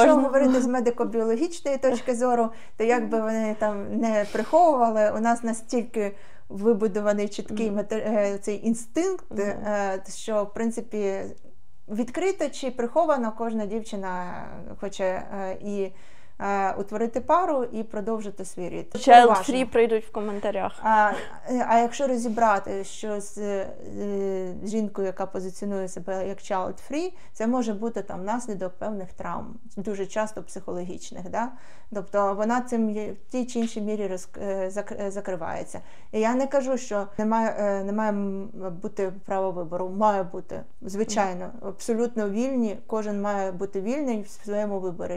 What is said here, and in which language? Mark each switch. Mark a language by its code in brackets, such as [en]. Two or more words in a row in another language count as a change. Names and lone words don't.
[uk] Якщо говорити з медико-біологічної точки зору, то як би вони там не приховували, у нас настільки вибудований чіткий цей інстинкт, що, в принципі, відкрито чи приховано кожна дівчина хоче і утворити пару і продовжити свій рід. Child-free прийдуть в коментарях. А якщо розібрати, що з жінкою, яка позиціонує себе як child-free, це може бути там наслідок певних травм, дуже часто психологічних. Да? Тобто вона цим в тій чи іншій мірі закривається. І я не кажу, що не має бути право вибору. Має бути, звичайно, абсолютно вільні. Кожен має бути вільний в своєму виборі.